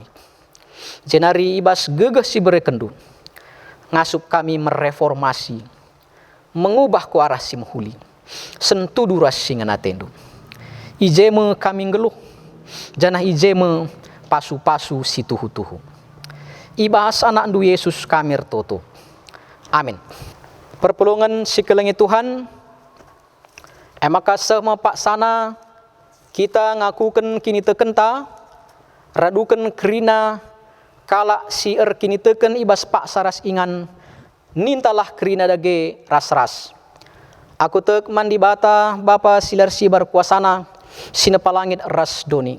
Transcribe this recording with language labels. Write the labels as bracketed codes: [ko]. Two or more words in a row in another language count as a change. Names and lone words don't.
[btx] Jenari ibas gegeh si berekendu, ngasup kami mereformasi, mengubah ku arah si menghuli, sentuh duras singan atendu. Ijeme kami ngeluh, janah ijeme pasu-pasu si tuhu-tuhu. Ibas anak ndu Yesus kami toto. Amin. Perpulungan si kelengi Tuhan, emaka sama pak sana, kita ngakukan kini tekenta, radukan kerina, kala si kini teken ibas pak saras ingan, nintalah kerina dage ras-ras. Aku tek mandi bata, Bapa silar sibar kuasana, sinepalangit ras doni.